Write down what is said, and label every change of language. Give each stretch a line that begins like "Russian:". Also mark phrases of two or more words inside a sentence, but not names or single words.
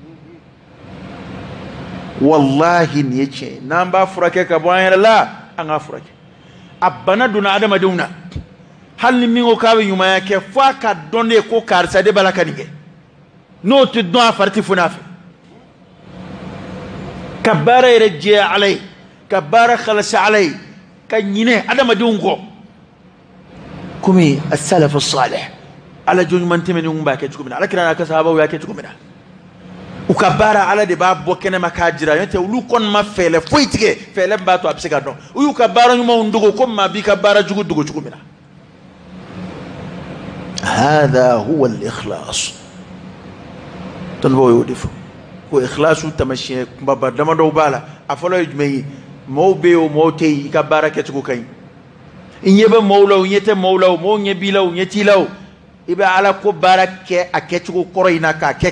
Bambara: wallahi nin ye tiɲɛ ye n'an b'a furakɛ ka bɔ an yɛrɛ la an k'a furakɛ a bana donna adamadenw na hali ni min ko k'a bɛ ɲumanya kɛ fo a ka dɔn de ko karisa de b'a la ka nin kɛ n'o tɛ dɔn a fari tɛ foni a fɛ ka baara yɛrɛ jɛya ala ye ka baara khalasi ala ye ka ɲinɛ adamadenw kɔ komi
Arabic: السلف الصالح
Bambara: ala jɔn ɲuman tɛmɛnenw b'a kɛ cogo min na ala kira n'a ka sahabaw y'a kɛ cogo min na u ka baara ala de b'a bɔ kɛnɛma k'a jira n'o tɛ olu kɔni ma fɛɛlɛ foyi tigɛ fɛɛlɛ min b'a to a bɛ se ka dɔn u y'u ka baara ɲumanw dogo komi maa b'i ka baara jugu dogo cogo min na
Arabic: هذا هو الإخلاص
Bambara: tɔnbaw y'o de fɔ ko ikhlasu tamasiyɛn kunbaba damadɔw b'a la a fɔlɔ ye jumɛn ye mɔgɔw bɛ yen o mɔgɔw tɛ yen i ka baara kɛcogo ka ɲi i ɲɛ bɛ mɔgɔw la o ɲɛ tɛ mɔgɔw la o mɔgɔw ɲɛ b'i la o ɲɛ t'i la o i bɛ ala ko baara kɛ a kɛcogo kɔrɔ in na k'a kɛ